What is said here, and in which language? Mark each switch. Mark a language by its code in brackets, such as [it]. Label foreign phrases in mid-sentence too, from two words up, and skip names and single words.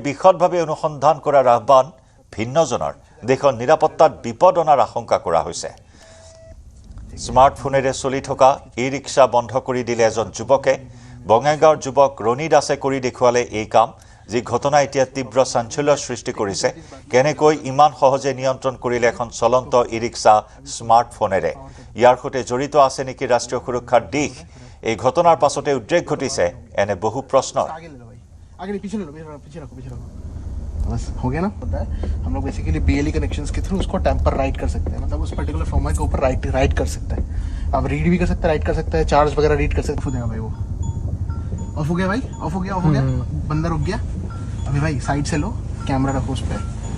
[as] বিশদভাৱে অনুসন্ধান কৰাৰ আহ্বান ভিন্নজনৰ দেশৰ নিৰাপত্তাত বিপদ অনাৰ আশংকা কৰা হৈছে স্মাৰ্টফোনেৰে চলি থকা ই-ৰিক্সা বন্ধ কৰি দিলে এজন যুৱকে বঙাইগাঁৱৰ যুৱক ৰণী দাসে কৰি দেখুৱালে এই কাম যি ঘটনা এতিয়া তীব্ৰ চাঞ্চল্যৰ সৃষ্টি কৰিছে কেনেকৈ ইমান সহজে নিয়ন্ত্ৰণ কৰিলে এখন চলন্ত ই-ৰিক্সা স্মাৰ্টফোনেৰে ইয়াৰ সৈতে জড়িত আছে নেকি ৰাষ্ট্ৰীয় সুৰক্ষাৰ দিশ এই ঘটনাৰ পাছতে উদ্ৰেক ঘটিছে এনে বহু প্ৰশ্নৰ [hi] बस हो गया ना पता है हम लोग बेसिकली [en] BLE connections [hi] के थ्रू उसको [en] tamper write [hi] कर सकते हैं मतलब उस [en] particular format [hi] के ऊपर राइट कर सकता है अब रीड भी कर सकता है राइट कर सकता है चार्ज वगैरह रीड कर सकते हैं भाई वो ऑफ हो गया भाई ऑफ हो गया बंदा रुक गया अभी भाई साइड से लो कैमरा रखो उस पर